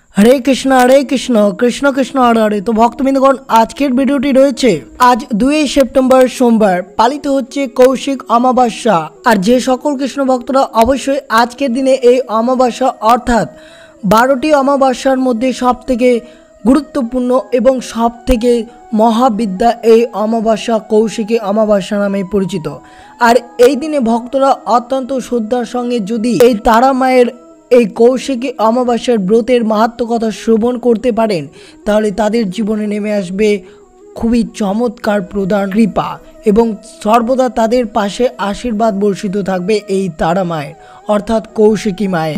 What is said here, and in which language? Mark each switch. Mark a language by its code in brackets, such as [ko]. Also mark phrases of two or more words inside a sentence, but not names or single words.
[sa] हरे कृष्ण कृष्ण कृष्ण हरे हरे। [bn] তো ভক্তবৃন্দগণ আজকের ভিডিওটি রয়েছে আজ 2 সেপ্টেম্বর সোমবার পালিত হচ্ছে কৌশিক অমাবস্যা। আর যে সকল কৃষ্ণ ভক্তরা অবশ্য আজকের দিনে এই অমাবস্যা অর্থাৎ 12টি অমাবস্যার মধ্য সবথেকে গুরুত্বপূর্ণ এবং সবথেকে মহাবিদ্যা এই অমাবস্যা কৌশিকী অমাবস্যা নামে পরিচিত। আর এই দিনে ভক্তরা অত্যন্ত শ্রদ্ধার সঙ্গে যদি এই তারা মায়ের এই কৌশিকী অমাবাস্যার ব্রতের মাহাত্ম্য কথা শ্রবণ করতে পারেন তাহলে তাদের জীবনে নেমে আসবে খুবই চমৎকার প্রদান কৃপা এবং সর্বদা তাদের পাশে আশীর্বাদ বর্ষিত থাকবে এই তারা মায়ের অর্থাৎ কৌশিকী মায়ের।